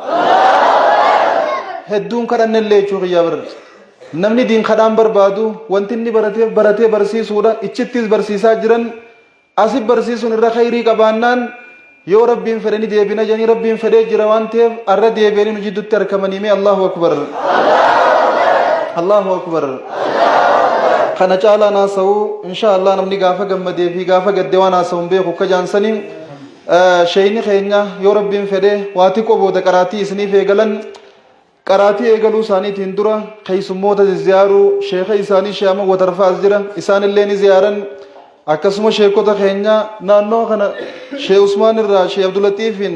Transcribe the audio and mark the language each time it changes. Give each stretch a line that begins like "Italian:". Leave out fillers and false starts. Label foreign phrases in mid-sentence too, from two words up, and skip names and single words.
Oromo: hedduun kadhannellee jechuu kiyyaa bar namni diin kadhaan barbaadu wanti inni baratee barsiisuudha ichittis barsiisaa jiran asif barsiisuun irra khayrii qabaannaan yoo rabbiin fedhe ni deebina jedhanii rabbiin fedhee jira waan ta'eef arra deebi'anii nu jidduutti harkamanii mee
Arabic: الله أكبر الله أكبر
Oromo: kana caalaa naasa'uu inshaallah namni gaafa gammadee fi gaafa gaddee waan haasa'uun beeku akka jaansanii sheeyni keenya yoo rabbiin fedhe waa xiqqoo booda qaraatii isiniif eegalan qaraatii eegaluu isaaniitiin dura keessummoota ziyaaruu sheeka isaanii sheema watarfaas jira isaan illee ni ziyaaran akkasuma sheekota keenya naannoo kana shee usmaan irraa shee abdulatiifin